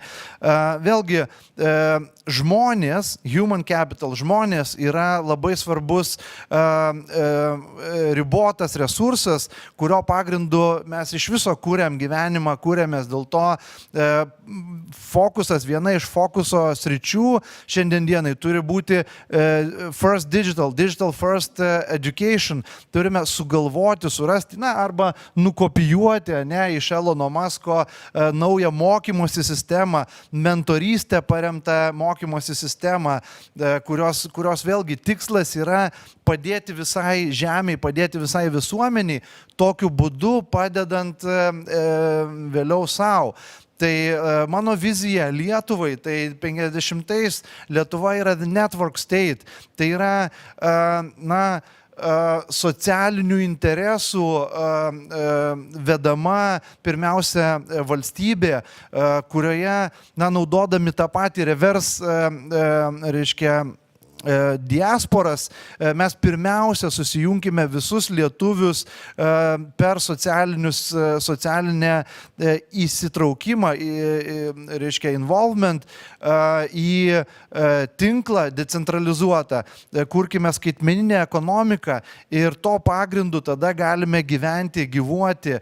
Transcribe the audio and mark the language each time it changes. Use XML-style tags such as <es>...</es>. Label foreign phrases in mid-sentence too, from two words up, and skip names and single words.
<lt>Vėlgi, žmonės,</lt> <en>human capital,</en> <lt>žmonės yra labai svarbus ribotas resursas, kurio pagrindu mes iš viso kūrėm gyvenimą, kūrėmės. Dėl to fokusas, viena iš fokuso sričių šiandien dienai turi būti</lt> <en>first digital first education.</en> <lt>Turime sugalvoti, surasti, arba nukopijuoti iš Elono Musko naują mokymosi sistemą, mentorystę paremtą mokymosi sistemą, kurios vėlgi tikslas yra padėti visai žemei, padėti visai visuomeniai, tokiu būdu padedant vėliau savo. Tai mano vizija Lietuvai, tai 50-ais Lietuva yra</lt> <en>the network state.</en> <lt>Tai yra, socialinių interesų vedama pirmiausia valstybė, kurioje, naudodami tą patį reverse, reiškia, diasporas, mes pirmiausia susijungime visus lietuvius per socialinę įsitraukimą, reiškia involvement į tinklą decentralizuotą, kurkime skaitmeninę ekonomiką ir to pagrindu tada galime gyventi, gyvuoti.</lt>